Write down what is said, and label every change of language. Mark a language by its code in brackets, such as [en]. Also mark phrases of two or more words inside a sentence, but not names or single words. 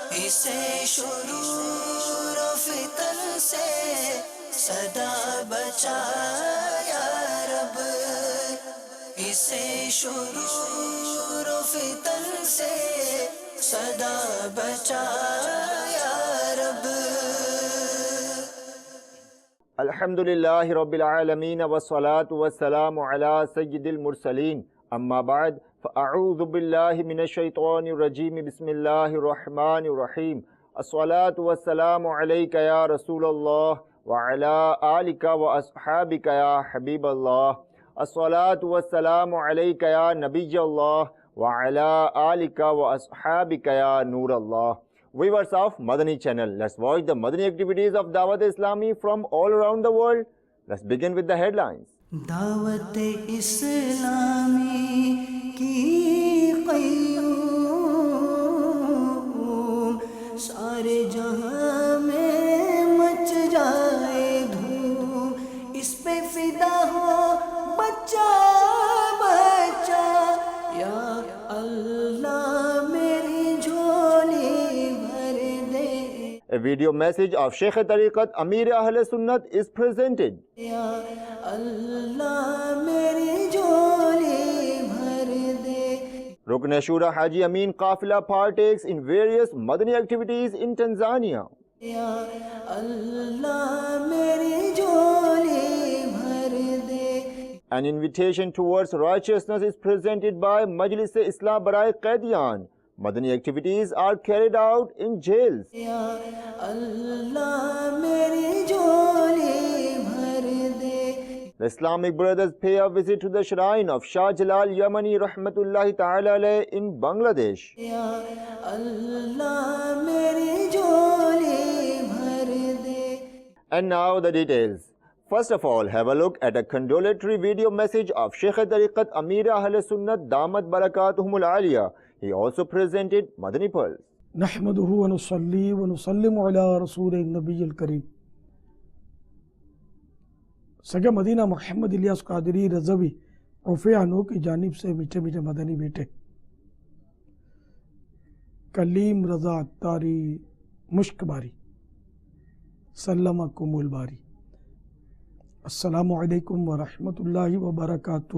[ur] اسے شرور و فتن سے صدا بچا یا رب، اسے شرور و فتن سے صدا بچا یا رب۔ [ar] الحمدللہ رب العالمین والصلاة والسلام علی سید المرسلین، اما بعد فاعوذ باللہ من الشیطان الرجیم، بسم اللہ الرحمن الرحیم۔ الصلاة والسلام علیک یا رسول اللہ وعلی آلک واصحابک یا حبیب اللہ۔ الصلاة والسلام علیک یا نبی اللہ وعلی آلک واصحابک یا نور اللہ۔ [en] Viewers of Madani channel, let's watch the Madani activities of Dawat Islami from all around the world. Let's begin with the headlines. [ur] دعوت اسلامی کی قیوم، سارے جہاں میں مچ جائے دھوم، اس پہ فدا ہو بچہ بچہ، یا اللہ میری جھولی بھر دے۔ [en] A video message of Sheikh Tariqat Amir Ahl Sunnat is presented. [ur] یا اللہ میری جھولی بھر دے۔ [en] Rukn Shura Haji Amin Qafila partakes in various Madani activities in Tanzania. [ur] یا اللہ میری جھولی بھر دے۔ [en] An invitation towards righteousness is presented by Majlis Islah Barai Qaidiyan. Madani activities are carried out in jails. [ur] یا اللہ میری جھولی بھر دے۔ [en] The Islamic brothers pay a visit to the shrine of Shah Jalal Yamani [ar] رحمة الله تعالى عليه [en] in Bangladesh. [ur] یا اللہ میری جھولی بھر دے۔ [en] And now the details. First of all, have a look at a condolatory video message of Sheikh Tariqat Amir Ahl Sunnat [ar] دامت بركاتهم العالية. [en] He also presented Madani Pearls. [ar] نحمده ونصلي ونسلم على رسول النبی الکریم۔ [ur] سگے مدینہ محمد الیاس قادری رضوی عفیہ انو کی جانب سے میٹھے میٹھے مدنی بیٹے کلیم رضا اتاری مشک باری [ar] سلمکم الباری، السلام علیکم ورحمۃ اللہ وبرکاتہ۔